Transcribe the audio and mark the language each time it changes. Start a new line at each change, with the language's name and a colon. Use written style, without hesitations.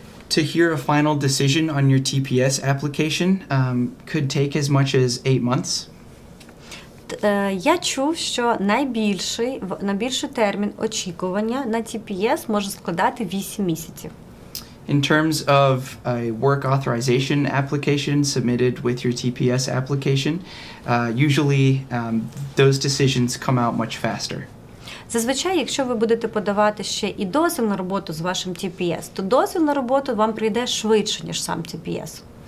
English: To hear a final decision on your TPS application could take as much as 8 months.
Ukrainian: Я чув, що найбільший термін очікування на TPS може складати 8 місяців.
English: In terms of a work authorization application submitted with your TPS application, usually those decisions come out much faster.
Ukrainian: Зазвичай, якщо ви будете подавати ще і дозвіл на роботу з вашим TPS, то дозвіл на роботу вам прийде швидше, ніж сам TPS.